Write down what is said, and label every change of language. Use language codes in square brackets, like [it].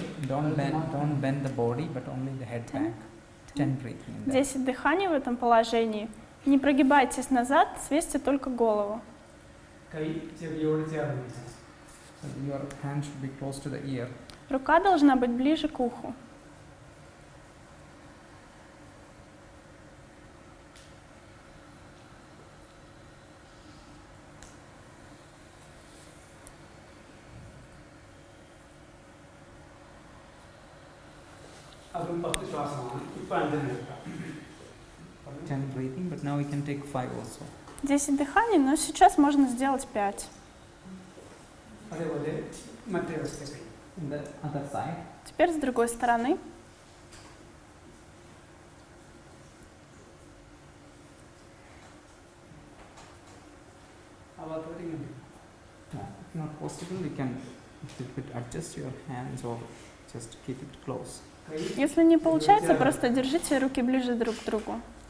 [en] Don't bend the body, but only the head back. 10 breathing in there. [ru] 10 дыханий в этом положении. Не прогибайтесь назад, свесьте только голову. [ml] കൈ ചെവിയോട് ചേർന്ന് വെച്ചാൽ. [en] So your hand should be close to the ear. [ru] Рука должна быть ближе к уху. [ml] അതും 10 ശ്വാസമാണ്. ഇപ്പം 5 എടുക്കാം. [en] 10 breathing, but now we can take 5 also. [ru] 10 дыханий, но сейчас можно сделать 5. [ml] അതേപോലെ മറ്റേ വശത്തേക്ക്. [en] In the other side. [ru] Теперь с другой стороны. [en] If not possible, you can adjust your hands or just keep it close. [ru] Если не получается, просто держите руки ближе друг к другу.